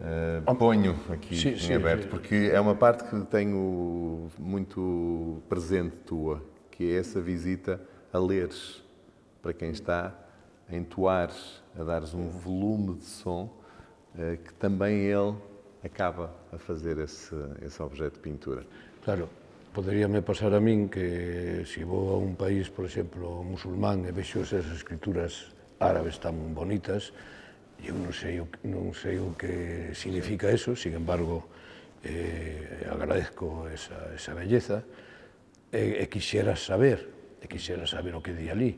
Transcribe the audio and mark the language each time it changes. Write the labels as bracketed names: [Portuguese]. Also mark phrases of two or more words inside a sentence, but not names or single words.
[Portuguese] Ponho aqui em aberto, porque é uma parte que tenho muito presente tua, que é essa visita a leres para quem está, a entoares, a dares um volume de som, que também ele acaba a fazer esse objeto de pintura. [Galician] Claro, poderíame pasar a min que se vou a un país, por exemplo, musulmán, e vexo esas escrituras árabes tan bonitas, eu non sei o que significa eso, [Spanish] sin embargo, agradezco esa belleza, [Galician] e quixera saber o que di ali.